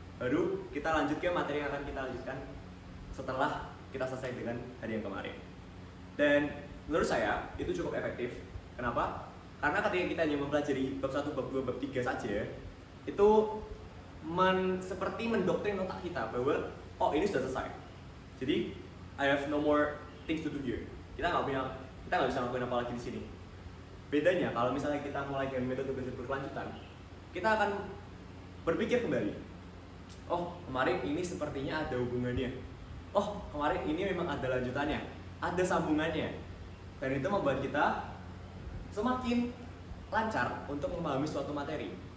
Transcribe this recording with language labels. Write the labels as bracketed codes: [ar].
[id] Baru kita lanjut ke materi yang akan kita lanjutkan setelah kita selesai dengan hari yang kemarin. Dan menurut saya itu cukup efektif. Kenapa? Karena ketika kita hanya mempelajari bab 1, bab 2, bab 3 saja, itu seperti mendoktrin otak kita bahwa oh ini sudah selesai. [en] Jadi I have no more things to do here. [id] Kita nggak bisa ngelakuin apa lagi di sini. Bedanya kalau misalnya kita mulai dengan metode belajar berkelanjutan, kita akan berpikir kembali. Oh, kemarin ini sepertinya ada hubungannya. Oh, kemarin ini memang ada lanjutannya, ada sambungannya. Dan itu membuat kita semakin lancar untuk memahami suatu materi.